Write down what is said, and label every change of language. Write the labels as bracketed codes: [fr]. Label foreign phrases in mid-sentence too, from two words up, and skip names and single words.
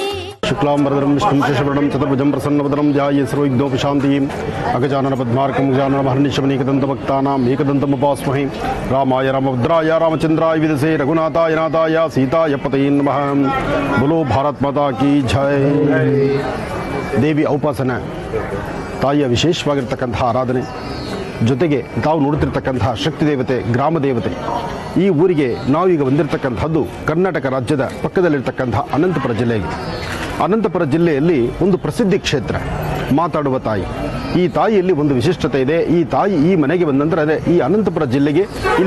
[sa] शुक्लांबरधरं विष्णुं शशिवर्णं चतुर्भुजं प्रसन्नवदनं ध्याये सर्वविघ्नोपशान्तये अगजाननपद्मार्कं गजाननमहर्निशमनेकदन्तभक्तानाम् एकदन्तमुपास्महे रामाय रामभद्राय रामचन्द्राय विदसे रघुनाथाय नाथाय सीताय पतये नमः [hi] बोलो भारत माता की जय [kn] ದೇವಿ ಔಪಾಸನೆ ತಾಯಿಯ ವಿಶೇಷವಾಗಿರ್ತಕ್ಕಂತಹ ಆರಾಧನೆ ಜೊತೆಗೆ ತಾವು ನೋಡುತ್ತಿರ್ತಕ್ಕಂತಹ ಶಕ್ತಿ ದೇವತೆ ಗ್ರಾಮ ದೇವತೆ ಈ ಊರಿಗೆ ನಾವೀಗ ಬಂದಿರತಕ್ಕಂಥದ್ದು ಕರ್ನಾಟಕ ರಾಜ್ಯದ ಪಕ್ಕದಲ್ಲಿರ್ತಕ್ಕಂತಹ ಅನಂತಪುರ ಜಿಲ್ಲೆಗೆ ಅನಂತಪುರ ಜಿಲ್ಲೆಯಲ್ಲಿ ಒಂದು ಪ್ರಸಿದ್ಧಿ ಕ್ಷೇತ್ರ ಮಾತಾಡುವ ತಾಯಿ ಈ ತಾಯಿಯಲ್ಲಿ ಒಂದು ವಿಶಿಷ್ಟತೆ ಇದೆ ಈ ತಾಯಿ ಈ ಮನೆಗೆ ಬಂದ ನಂತರ ಅದೇ ಈ ಅನಂತಪುರ ಜಿಲ್ಲೆಗೆ ಇಲ್ಲಿ